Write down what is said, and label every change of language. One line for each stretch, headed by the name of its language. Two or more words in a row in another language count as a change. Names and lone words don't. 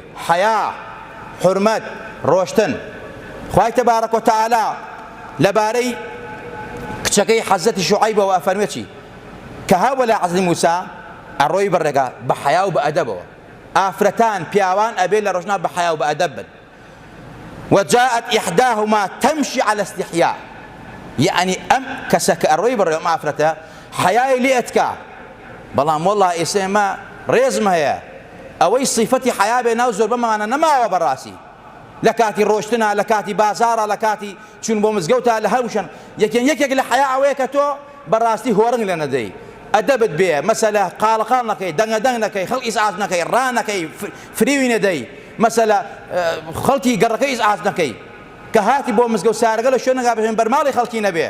Central Kurdish: حیا، حورمەت، ڕۆشتن. خوای
Arabic: تەبارەک و تەعالا
Central Kurdish: لەبارەی کچەکەی حەزەتی شوعەیبەوە ئەفەرمێت چی؟ کە هاو لە عەزلی موسا ئەڕۆی بەڕێگا بە حیا و بە ئەدەبەوە. ئافرەتان پیاوان ئەبێ لە ڕۆژنا بە حیا و بە ئەدەب بن.
Arabic: وجاءت إحداهما تمشي على استحياء،
Central Kurdish: يعني ئەم کەسە کە ئەڕۆی بەڕێ ئەم ئافرەتە حیای لێ ئەتکا، بەڵام وەڵڵا ئێستا ئێمە ڕێزم هەیە ئەوەی صیفەتی حیا بێ ناو زۆر بەمانە نەماوە بەڕاستی لە کاتی ڕۆشتنە، لە کاتی بازارە، لە کاتی چوون بۆ مزگەوتە، لە هەمووشان یەکێک لە حیا ئەوەیە کە تۆ بەڕاستی هۆڕنگ لێ نەدەی، ئەدەبت بێ، مەسەلە قاڵقاڵ نەکەی، دەنگەدەنگ نەکەی، خەڵک ئیزعاج نەکەی، ڕان نەکەی، فریوی نەدەی، مەسەلە خەڵکی گەڕەکەی ئیزعاج نەکەی، کە هاتی بۆ مزگەوت سارەگە لە شوێنەکە بژێن بەرماڵی خەڵکی نەبێ.